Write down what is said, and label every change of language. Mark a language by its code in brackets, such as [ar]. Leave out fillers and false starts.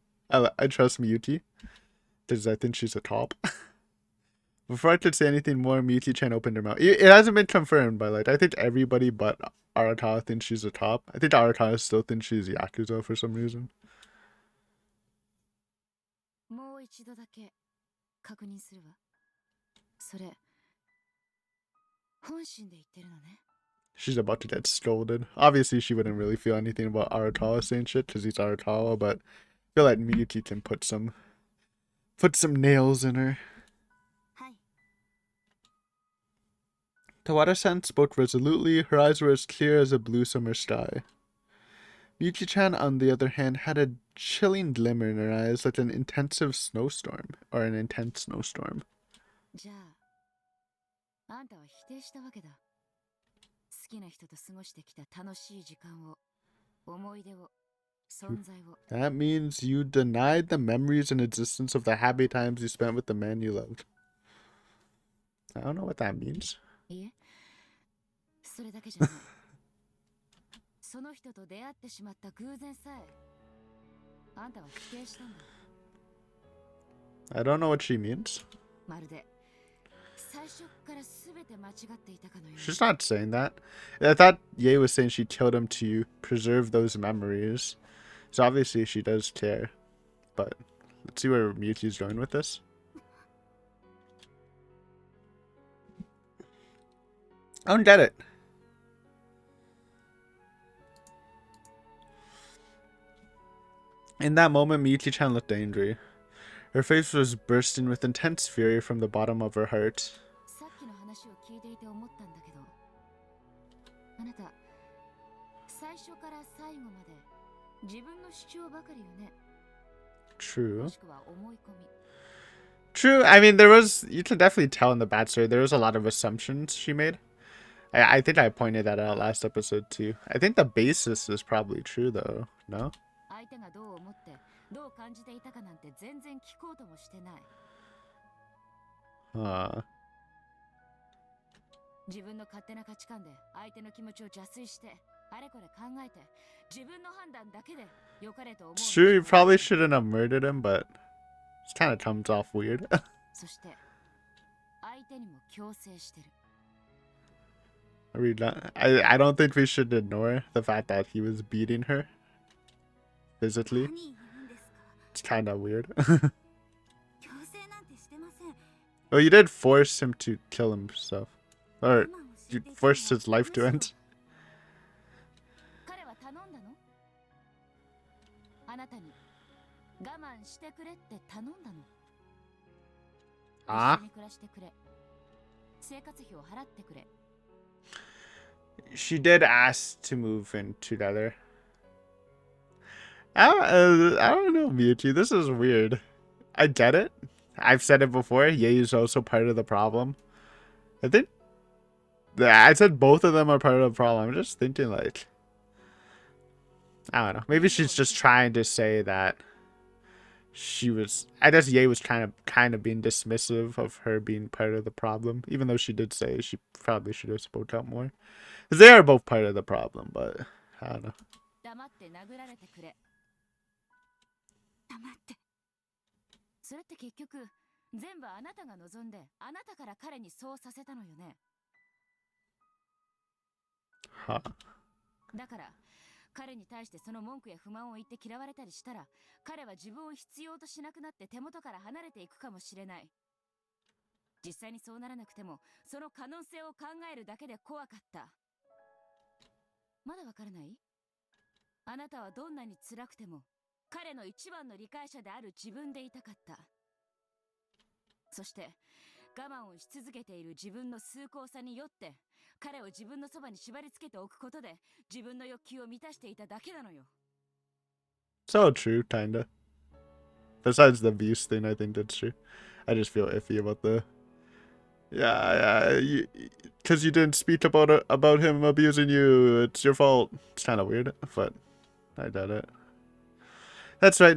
[en] I trust Miyuki because I think she's a top. Before I could say anything more, Miyuki-chan opened her mouth. It hasn't been confirmed, but like I think everybody but Arakawa thinks she's a top. I think Arakawa still thinks she's Yakuza for some reason. [ja] もう一度だけ確認するわ。それ、本心で言ってるのね。 [en] She's about to get scolded. Obviously, she wouldn't really feel anything about Arakawa saying shit because he's Arakawa, but I feel like Miyuki can put some nails in her. [ja] はい [en] Tawada-san spoke resolutely. Her eyes were as clear as a blue summer sky. Miyuki-chan, on the other hand, had a chilling glimmer in her eyes like an intensive snowstorm, or an intense snowstorm. [ja] じゃあ、あんたは否定したわけだ。好きな人と過ごしてきた楽しい時間を、思い出を、存在を。 [en] That means you denied the memories and existence of the happy times you spent with the man you loved. I don't know what that means. [ja] いえ、それだけじゃない。その人と出会ってしまった偶然さえ、あんたは否定したんだ。 [en] I don't know what she means. [ja] まるで、最初から全て間違っていたかのように。 [en] She's not saying that. I thought Ye was saying she killed him to preserve those memories. So obviously she does care. But let's see where Miyuki's going with this. I don't get it. In that moment, Miyuki-chan looked angry. Her face was bursting with intense fury from the bottom of her heart. [ja] さっきの話を聞いていて思ったんだけど、あなた、最初から最後まで自分の主張ばかりよね。 [en] True. [ja] もしくは思い込み。 [en] True. I mean, you can definitely tell in the backstory, there was a lot of assumptions she made. I think I pointed that out last episode too. I think the basis is probably true though, no? [ja] 相手がどう思って、どう感じていたかなんて全然聞こうともしてない。自分の勝手な価値観で相手の気持ちを邪推して、あれこれ考えて、自分の判断だけで良かれと思う。 [en] It's true, you probably shouldn't have murdered him, but it kind of comes off weird. [ja] そして、相手にも強制してる。 [en] I don't think we should ignore the fact that he was beating her physically. [ja] 何言うんですか [en] It's kind of weird. [ja] 強制なんてしてません [en] Well, you did force him to kill himself. Or [ja] 今を知 [en] you [ja] っていたのは [en] forced his life to [ja] むしろ [en] end. [ja] 彼は頼んだの？あなたに我慢してくれって頼んだの。あ？一緒に暮らしてくれ。生活費を払ってくれ。 [en] She did ask to move in together. I don't know, Miyuki. This is weird. I get it. I've said it before. Ye is also part of the problem. I think I said both of them are part of the problem. I'm just thinking like, I don't know. Maybe she's just trying to say that she was. I guess Ye was kind of being dismissive of her being part of the problem, even though she did say she probably should have spoke out more. Because they are both part of the problem, but I don't know. [ja] 黙って殴られてくれ。黙ってそれって結局、全部あなたが望んで、あなたから彼にそうさせたのよね。 [en] Huh. [ja] だから、彼に対してその文句や不満を言って嫌われたりしたら、彼は自分を必要としなくなって手元から離れていくかもしれない。実際にそうならなくても、その可能性を考えるだけで怖かった。まだわからない？あなたはどんなに辛くても、彼の一番の理解者である自分でいたかった。そして、我慢をし続けている自分の崇高さによって、彼を自分のそばに縛り付けておくことで、自分の欲求を満たしていただけなのよ。 [en] So true, kinda. Besides the abuse thing, I think that's true. I just feel iffy about the Yeah, because you didn't speak about him abusing you. It's your fault. It's kind of weird, but I get it. That's right.